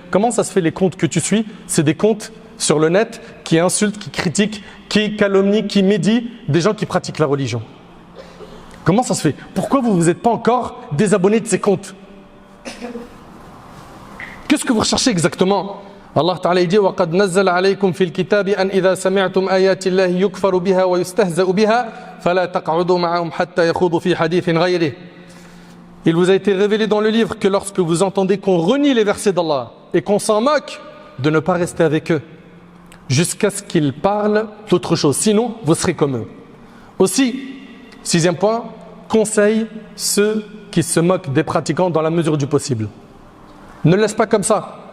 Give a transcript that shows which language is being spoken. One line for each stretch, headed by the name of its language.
French: Comment ça se fait les comptes que tu suis? C'est des comptes sur le net qui insultent, qui critiquent, qui calomnient, qui médient des gens qui pratiquent la religion. Comment ça se fait? Pourquoi vous ne vous êtes pas encore désabonné de ces comptes? Qu'est-ce que vous recherchez exactement?
Arabic: Allah Ta'ala dit وَقَدْ نَزَّلَ عَلَيْكُمْ فِي الْكِتَابِ أَنْ إِذَا سَمِعْتُمْ آيَاتِ اللَّهِ يُكْفَرُ بِهَا وَيُسْتَهْزَأُ بِهَا فَلَا تَقْعُدُوا مَعَهُمْ حَتَّى يَخُوضُوا فِي حَدِيثٍ غَيْرِهِ.
French: Il vous a été révélé dans le livre que lorsque vous entendez qu'on renie les versets d'Allah et qu'on s'en moque, de ne pas rester avec eux jusqu'à ce qu'ils parlent d'autre chose. Sinon, vous serez comme eux. Aussi, 6e point, conseille ceux qui se moquent des pratiquants dans la mesure du possible. Ne le laisse pas comme ça.